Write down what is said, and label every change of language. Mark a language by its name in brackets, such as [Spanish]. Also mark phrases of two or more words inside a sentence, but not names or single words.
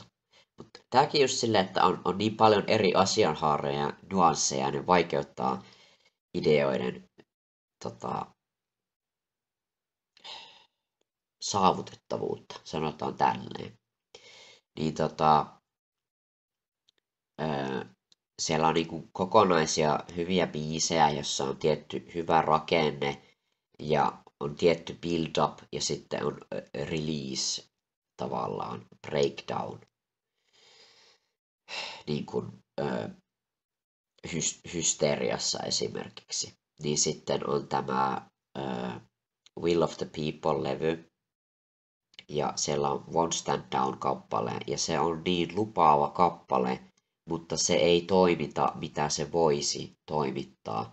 [Finnish] Mutta tämäkin just silleen, että on niin paljon eri asianhaaroja ja nuansseja, ja ne vaikeuttaa ideoiden saavutettavuutta, sanotaan tälleen. Niin siellä on niinku kokonaisia hyviä biisejä, jossa on tietty hyvä rakenne ja on tietty build-up ja sitten on release tavallaan, breakdown. Niin kuin Hysteriassa esimerkiksi. Niin sitten on tämä Will of the People-levy, ja siellä on One Stand Down-kappale, ja se on niin lupaava kappale, mutta se ei toimita, mitä se voisi toimittaa.